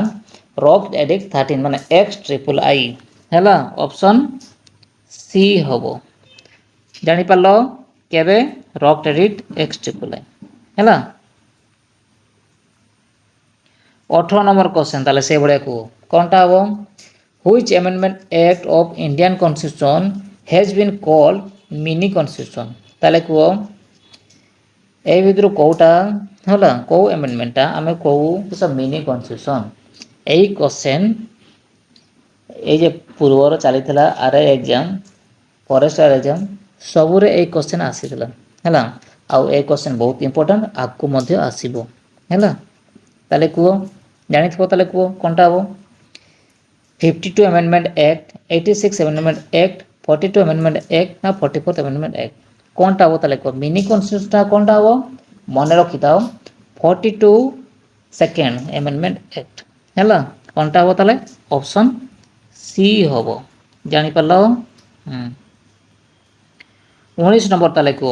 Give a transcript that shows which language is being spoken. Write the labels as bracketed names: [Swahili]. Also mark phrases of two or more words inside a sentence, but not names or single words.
[English] Rock Edict [Odia] 13 ମାନେ XIII ହେଲା [English] option C [Odia] ହେବ। ଜାଣିପାରିଲ କେବେ? [English] Rock Edict XIII [Odia] ହେଲା। 18 [English] number question [Odia] ତାହେଲେ ସେଇଭଳିଆ କୁହ କ'ଣଟା ହେବ? [English] Which amendment act of Indian constitution has been called mini constitution? [Odia] ତାହେଲେ କୁହ ଏଇ ଭିତରୁ କେଉଁଟା ହେଲା କେଉଁ ଆମେଣ୍ଡମେଣ୍ଟଟା ଆମେ କହୁ କିସ [English] mini constitution? [Odia] ଏଇ କ୍ୱେଶ୍ଚନ୍ ଏଇ ଯେ ପୂର୍ବର ଚାଲିଥିଲା [English] RI exam, forester exam [Odia] ସବୁରେ ଏଇ କ୍ୱେଶ୍ଚନ୍ ଆସିଥିଲା ହେଲା। ଆଉ ଏଇ କ୍ୱେଶ୍ଚନ୍ ବହୁତ ଇମ୍ପୋର୍ଟାଣ୍ଟ, ଆଗକୁ ମଧ୍ୟ ଆସିବ ହେଲା। ତାହେଲେ କୁହ ଜାଣିଥିବ ତାହେଲେ କୁହ କ'ଣଟା ହେବ? [English] 52 Amendment Act, 86 Amendment Act, 42 Amendment Act ନା 44th Amendment Act? [Odia] କ'ଣଟା ହେବ ତାହେଲେ କୁହ? [English] mini constitution [Odia] କ'ଣଟା ହେବ? ମନେ ରଖିଥାଅ [English] 42nd Amendment Act [Odia] ହେଲା। କ'ଣଟା ହେବ ତାହେଲେ? [English] option C [Odia] ହେବ। ଜାଣିପାରିଲ? 19 ନମ୍ବର ତାହେଲେ କୁହ।